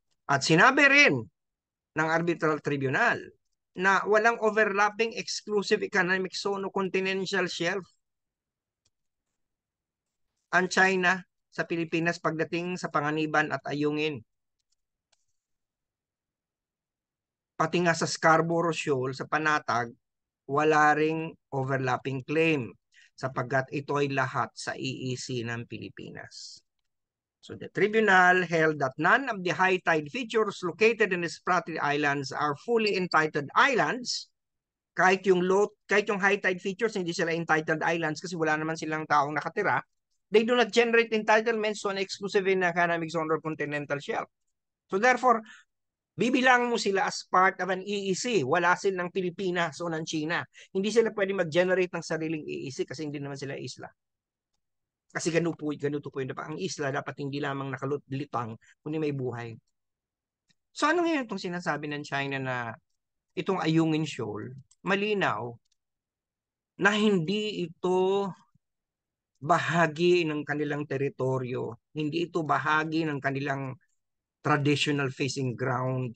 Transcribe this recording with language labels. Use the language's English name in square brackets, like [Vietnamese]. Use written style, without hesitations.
[Filipino] At sinabi rin ng Arbitral Tribunal na walang overlapping exclusive economic zone o continental shelf ang China sa Pilipinas pagdating sa Panganiban at Ayungin. Pati nga sa Scarborough Shoal sa Panatag, wala ring overlapping claim sapagkat ito ay lahat sa EEZ ng Pilipinas. [English] So the tribunal held that none of the high tide features located in the Spratly Islands are fully entitled islands. [Filipino] Kahit yung high tide features, hindi sila entitled islands kasi wala naman silang taong nakatira. [English] They do not generate entitlements to an exclusive economic zone or continental shelf. So therefore, [Filipino] bibilang mo sila [English] as part of an EEZ. [Filipino] Wala silang Pilipinas o ng China. Hindi sila pwede mag-generate ng sariling EEZ kasi hindi naman sila isla. Kasi ganito po yun. Ang isla dapat hindi lamang nakalutang, kundi may buhay. So ano ngayon itong sinasabi ng China na itong Ayungin Shoal, malinaw na hindi ito bahagi ng kanilang teritoryo, hindi ito bahagi ng kanilang traditional fishing ground.